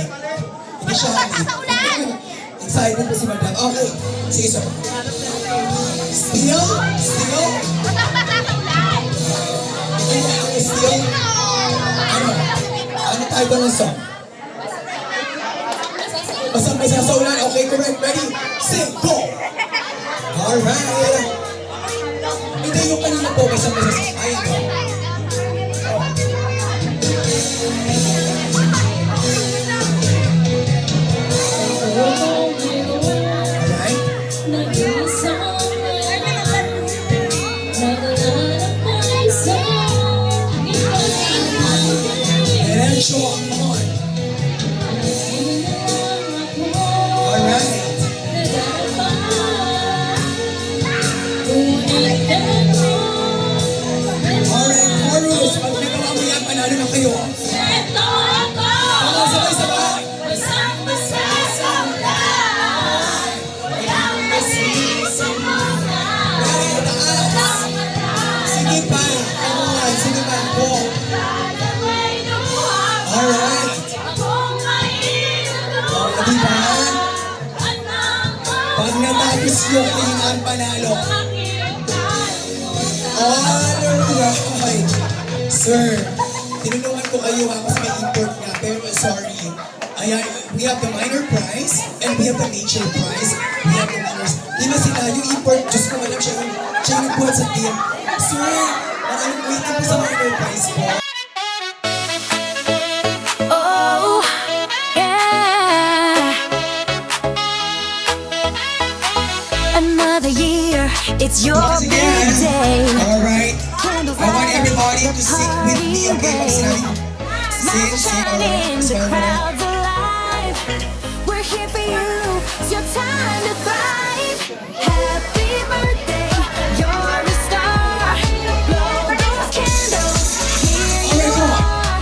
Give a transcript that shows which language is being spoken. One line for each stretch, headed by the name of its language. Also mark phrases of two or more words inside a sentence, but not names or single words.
Filipino: Hindi siya halin. Excited po si madam. Okay. Sige, sir.
English: Steal? Steal? Okay, steal?
Filipino: Ano? Ano tayo ng song? Basang-basa sa ulan.
English: Okay, correct. Ready? Sing, go! Alright.
Filipino: Hindi yung kanina po, basang-basa sa ayun.
English: Alright? And then show up, come on. Alright. Alright, chorus.
Filipino: Pag nagawa mo yan, panalo na kayo. Mga sabay-sabay. Ready, taas. Sige pa.
English: Come on,
Filipino: sige pa. Go. Alright. Diba? Pag natapos yung kailangan panalo.
English: Alright.
Filipino: Sir, tinulungan ko kayo ha kasi may import nga, pero sorry. Ayan,
English: we have the minor prize and we have the major prize. We have the winners.
Filipino: Di ba sila, yung import, Diyos ko alam siya yung nagbuhat sa team. Sir, maraming waiting po sa minor prize po.
English: Oh, yeah. Another year, it's your Once again, birthday. alright. I want everybody to sing with me, okay?
Filipino: Pag sinabi,
English: sing, Shining, the alright. crowd's alive. We're here for you. It's your time to thrive. Happy birthday, you're a star. Blow those candles. Here you are.